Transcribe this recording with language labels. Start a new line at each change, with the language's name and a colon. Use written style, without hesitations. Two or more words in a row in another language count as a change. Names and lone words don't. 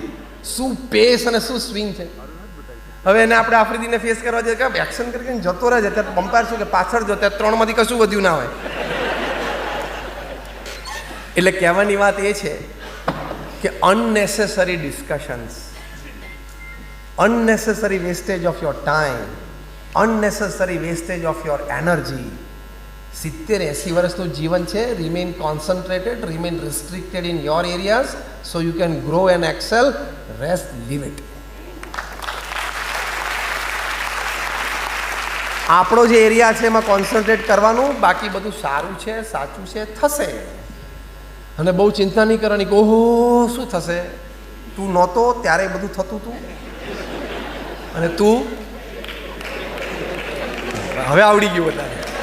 Gujarati: શું પેસ અને શું સ્વિંગ છે. હવે એને આપણે આફ્રિદીને ફેસ કરવા જઈએ કે એક્શન કરીને જતો રહે છે, ત્યારે પમ્પાયર શું કે પાછળ જો, ત્યારે 3 માંથી કશું વધ્યું ના હોય. એટલે કહેવાની વાત એ છે કે
English: unnecessary discussions, unnecessary wastage of your time, unnecessary wastage of your energy.
Gujarati: 70-80 વર્ષનું જીવન છે.
English: Remain concentrated, remain restricted in your areas so you can grow and excel. Rest, leave it.
Gujarati: આપણો જે એરિયા છે એમાં કોન્સન્ટ્રેટ કરવાનું, બાકી બધું સારું છે, સાચું છે, થશે. અને બહુ ચિંતા નહીં કરવાની કે ઓહો શું થશે. તું નહોતો ત્યારે બધું થતું હતું અને તું હવે આવડી ગયું વધારે.